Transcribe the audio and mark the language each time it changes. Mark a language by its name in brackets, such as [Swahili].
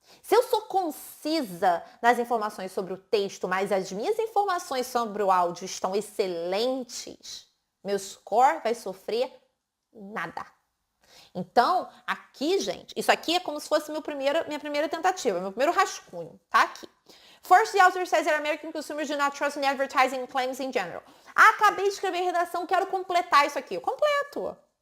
[Portuguese] Se eu sou concisa nas informações sobre o texto, mas as minhas informações sobre o áudio estão excelentes, meu score vai sofrer nada. Então, aqui, gente, isso aqui é como se fosse minha primeira tentativa, meu primeiro rascunho, tá aqui. [English] First, the author says that American consumers do not trust in advertising claims in general. [Portuguese] Ah, acabei de escrever redação, quero completar isso aqui. Eu completo.